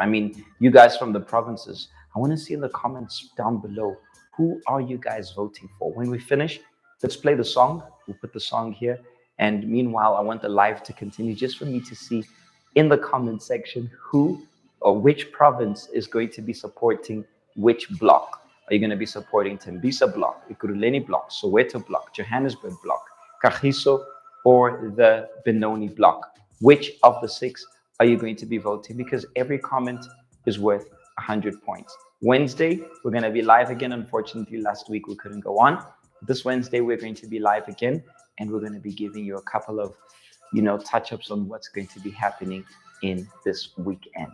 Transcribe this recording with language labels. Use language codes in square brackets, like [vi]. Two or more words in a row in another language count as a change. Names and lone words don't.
[en] I mean, you guys from the provinces, I want to see in the comments down below, who are you guys voting for? When we finish, let's play the song. We'll put the song here. And meanwhile, I want the live to continue just for me to see in the comment section who or which province is going to be supporting which block. Are you going to be supporting Tembisa block, Ikuruleni block, Soweto block, Johannesburg block, Kagiso, or the Benoni block? Which of the 6 are you going to be voting? Because every comment is worth 100 points. Wednesday, we're going to be live again. Unfortunately, last week we couldn't go on. This Wednesday, we're going to be live again, and we're going to be giving you a couple of, touch-ups on what's going to be happening in this weekend.